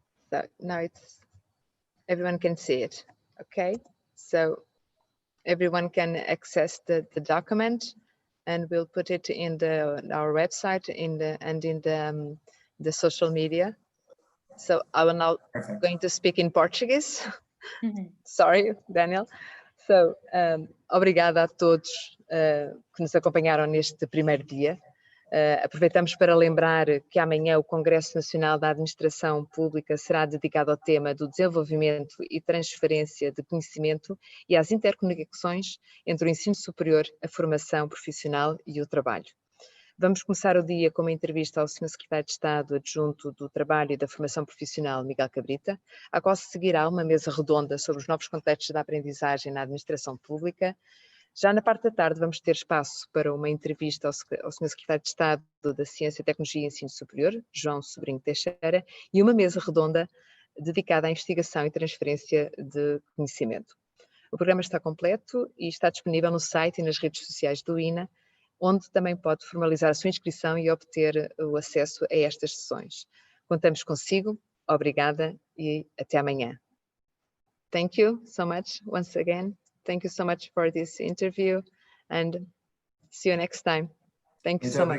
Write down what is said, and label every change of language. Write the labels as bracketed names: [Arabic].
[English] So now everyone can see it. Okay, so everyone can access the document, and we'll put it in our website and in the social media. So I will now going to speak in Portuguese. Sorry, Daniel. [Portuguese] So, obrigada a todos que nos acompanharam neste primeiro dia. Aproveitamos para lembrar que amanhã o Congresso Nacional da Administração Pública será dedicado ao tema do desenvolvimento e transferência de conhecimento e às interconexões entre o ensino superior, a formação profissional e o trabalho. Vamos começar o dia com uma entrevista ao Sr. Secretário de Estado Adjunto do Trabalho e da Formação Profissional, Miguel Cabrita, à qual se seguirá uma mesa redonda sobre os novos contextos da aprendizagem na administração pública. Já na parte da tarde vamos ter espaço para uma entrevista ao Sr. Secretário de Estado da Ciência, Tecnologia e Ensino Superior, João Sobrinho Teixeira, e uma mesa redonda dedicada à investigação e transferência de conhecimento. O programa está completo e está disponível no site e nas redes sociais do INA, onde também pode formalizar a sua inscrição e obter o acesso a estas sessões. Contamos consigo, obrigada e até amanhã. [English] Thank you so much once again. Thank you so much for this interview, and see you next time. Thank you so much.